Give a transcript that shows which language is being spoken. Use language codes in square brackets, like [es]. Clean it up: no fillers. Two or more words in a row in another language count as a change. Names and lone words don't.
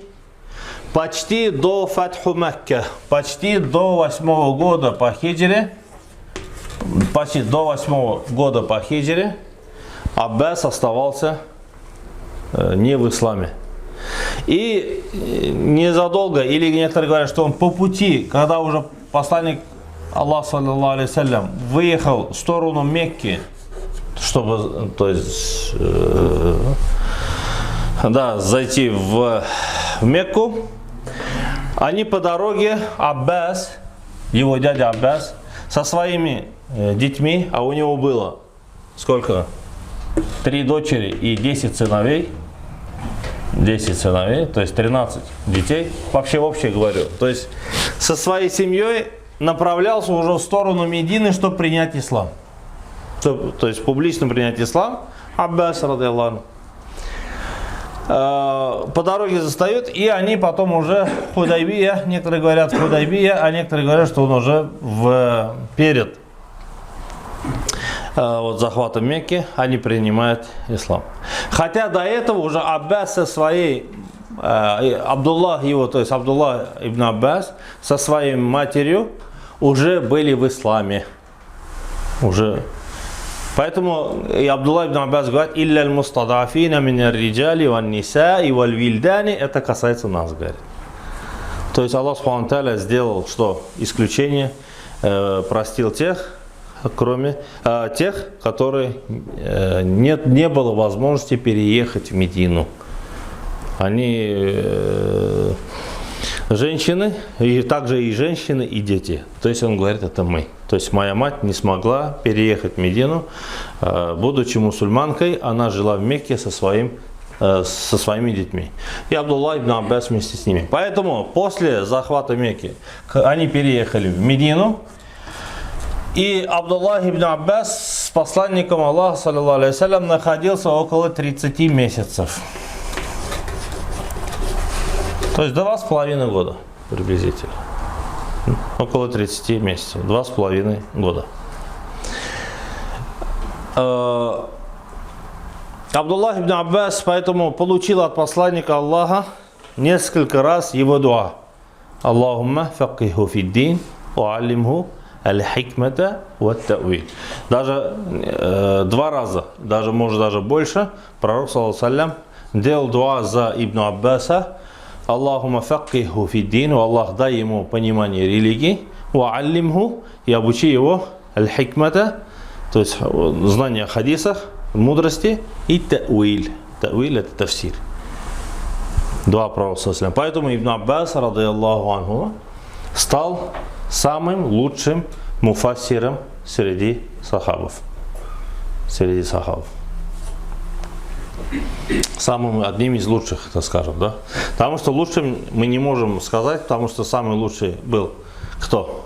[ru] Почти до Фатху Мекке, почти до 8 года по хиджре. Почти до 8 года по хиджре Аббас оставался не в исламе. И незадолго, или некоторые говорят, что он по пути, когда уже посланник Аллаха, [ar] صلى الله عليه وسلم, [ru] выехал в сторону Мекки, чтобы, то есть, зайти в Мекку, они по дороге, Аббас, его дядя Аббас, со своими детьми, а у него было сколько? 3 дочери и 10 сыновей. 10 сыновей, то есть 13 детей. Вообще говорю. То есть со своей семьей направлялся уже в сторону Медины, чтобы принять ислам. То есть публично принять ислам. Аббас, [ar] رضي الله عنه. [ru] По дороге застают, и они потом уже Худайбия, некоторые говорят Худайбия, а некоторые говорят, что он уже перед захватом Мекки они принимают ислам. Хотя до этого уже Аббас со своей, Абдуллах ибн Аббас со своей матерью уже были в исламе. Уже Поэтому и Абдулла ибн Аббас говорит, [ar] «إلا المستضعفين من الرجال والنساء والولدان». [ru] Это касается нас, говорит. То есть Аллах [ar] سبحانه وتعالى [ru] сделал что? Исключение, простил тех, кроме тех, которые не было возможности переехать в Медину. Они женщины, и также и женщины, и дети. То есть он говорит, это мы. То есть моя мать не смогла переехать в Медину, будучи мусульманкой, она жила в Мекке со своими детьми. И Абдулла ибн Аббас вместе с ними. Поэтому после захвата Мекки они переехали в Медину. И Абдулла ибн Аббас с посланником Аллаха, [ar] صلى الله عليه وسلم, [ru] находился около 30 месяцев. То есть 2,5 года приблизительно. Около 30 месяцев. 2,5 года. Абдулла ибн Аббас поэтому получил от посланника Аллаха несколько раз его дуа. [ar] اللهم فقهه في الدين وعلمه الحكمة والتأويل. [ru] Даже 2 раза, может даже больше, пророк [ar] صلى الله عليه وسلم [ru] делал дуа за ибн Аббаса. [ar] اللهم فقهه في الدين, [ru] Аллах дай ему понимание религии, [ar] وعلمه, [ru] и обучи его аль-хикмата, то есть знание о хадисах, мудрости, и тауиль. Тауиль это тафсир. Дуа пророка [ar] صلى الله عليه وسلم. [ru] Поэтому ибн Аббас, [ar] رضي الله عنه, [ru] стал самым лучшим муфассиром среди сахабов. Самым одним из лучших, так скажем, да? Потому что лучшим мы не можем сказать, потому что самый лучший был кто?